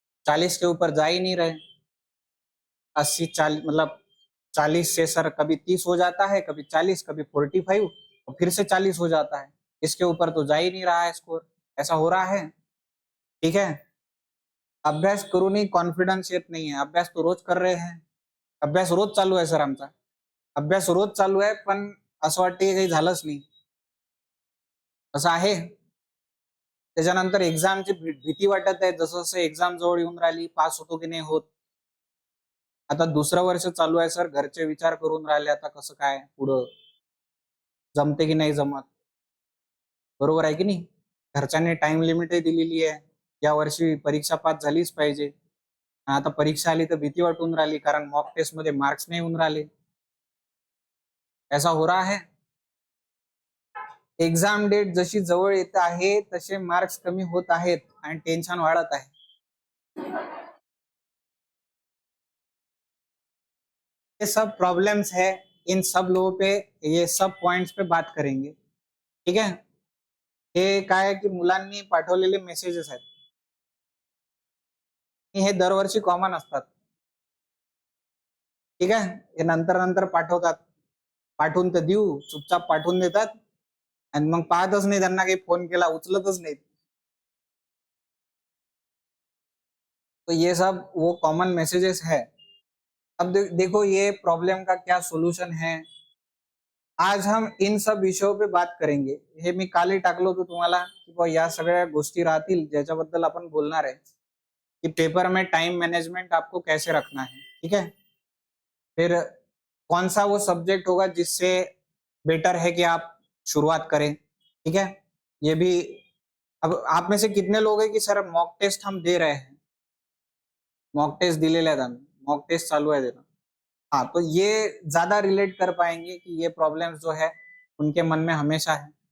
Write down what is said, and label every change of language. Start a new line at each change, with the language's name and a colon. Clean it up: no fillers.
Hindi: 40 के ऊपर जा ही नहीं रहे, 80 40 मतलब 40 से सर कभी 30 हो जाता है, कभी 40, कभी 45 और फिर से 40 हो जाता है, इसके ऊपर तो जा ही नहीं रहा है स्कोर, ऐसा हो रहा है, ठीक है।
Marathi: अभ्यास करूनही कॉन्फिडन्स येत नाही आहे,
Hindi: अभ्यास तो रोज कर रहे हैं,
Marathi: अभ्यास रोज चालू आहे सर आमचा, अभ्यास रोज चालू आहे, पण असं वाटते काही झालंच नाही, असं आहे। त्याच्यानंतर एक्झामची भीती वाटत आहे, जसं जसं एक्झाम जवळ येऊन राहिली, पास होतो की नाही होत, आता दुसरं वर्ष चालू आहे सर, घरचे विचार करून राहिले आता कसं काय पुढं, जमते की नाही जमत, बरोबर आहे की नाही। घरच्यांनी टाइम लिमिटही दिलेली आहे, या वर्षी परीक्षा पास झालीच पाहिजे, आता परीक्षा आली तर भीती वाटून राहिली, कारण मॉक टेस्ट मध्ये मार्क्स नाही होऊन राहिले,
Hindi: ऐसा हो रहा है।
Marathi: एक्झाम डेट जशी जवळ येत आहे तसे मार्क्स कमी होत आहेत आणि टेन्शन वाढत आहे।
Hindi: ये सब प्रॉब्लम्स है, इन सब लोगों पे ये सब पॉइंट्स पे बात करेंगे, ठीक है।
Marathi: हे काय आहे की मुलांनी पाठवलेले मेसेजेस आहेत, हे दरवर्षी कॉमन असतात, ठीक आहे। हे नंतर नंतर पाठवतात, पाठवून तर देऊ, चुपचाप पाठवून देतात आणि मग पाहतच नाही, त्यांना काही फोन केला उचलतच नाहीत,
Hindi: तो ये सब वो कॉमन मैसेजेस है। अब देखो ये प्रॉब्लम का क्या सोल्यूशन है, आज हम इन सब विषयों पे बात करेंगे।
Marathi: हे मी कालही टाकलं होतं तुम्हाला की बुवा या सगळ्या गोष्टी राहतील ज्याच्याबद्दल आपण बोलणार आहे,
Hindi: कि पेपर में टाइम मैनेजमेंट आपको कैसे रखना है, ठीक है। फिर कौन सा वो सब्जेक्ट होगा जिससे बेटर है कि आप शुरुआत करें, ठीक है। ये भी, अब आप में से कितने लोग हैं कि सर
Marathi: मॉक टेस्ट हम दे रहे हैं, मॉक टेस्ट दिलेले आहेत आम्ही, मॉक टेस्ट चालू आहे देणं,
Hindi: हाँ तो ये ज्यादा रिलेट कर पाएंगे कि ये प्रॉब्लम्स जो है उनके मन में हमेशा है।